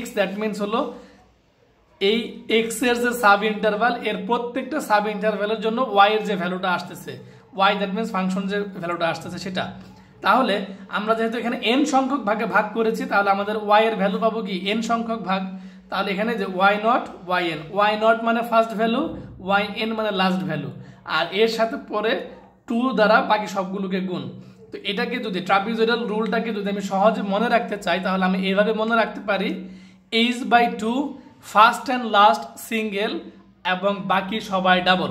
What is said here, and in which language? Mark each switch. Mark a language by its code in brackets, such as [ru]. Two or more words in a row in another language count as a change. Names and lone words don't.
[en] that means [bn] হলো এই x এর যে [en] sub interval, [bn] এর প্রত্যেকটা [en] sub interval [bn] জন্য y এর যে ভ্যালুটা আসতেছে, y [en] that means [bn] ফাংশন যে ভ্যালুটা আসতেছে সেটা। তাহলে আমরা যেহেতু এখানে n সংখ্যক ভাগে ভাগ করেছি, তাহলে আমাদের y এর ভ্যালু পাবো কি, n সংখ্যক ভাগ। তাহলে এখানে যে y0 yn, y0 মানে [en] first value, [bn] yn মানে [en] last value, [bn] আর এর সাথে পরে 2 দ্বারা বাকি সবগুলোকে গুণ। তো এটাকে যদি [en] trapezoidal rule [bn] যদি আমি সহজে মনে রাখতে চাই, তাহলে আমি এইভাবে মনে রাখতে পারি, h/2 [en] first and last single [bn] এবং বাকি সবাই ডাবল।